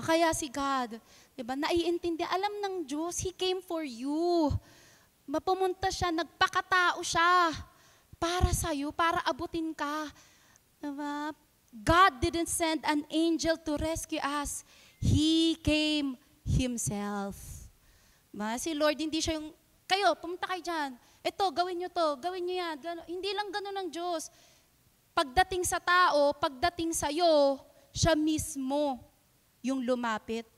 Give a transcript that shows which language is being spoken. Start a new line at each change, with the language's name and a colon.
Filipino: Kaya si God, diba, naiintindi, alam ng Diyos,
English: He came for you.
Filipino: Mapumunta siya, nagpakatao siya para sa'yo, para abutin ka. Diba?
English: God didn't send an angel to rescue us. He came Himself. Diba?
Filipino: Si Lord, hindi siya yung, kayo, pumunta kayo dyan. Ito, gawin nyo to, gawin nyo yan. Hindi lang ganun ang Diyos. Pagdating sa tao, pagdating sa'yo, siya mismo yung lumapit.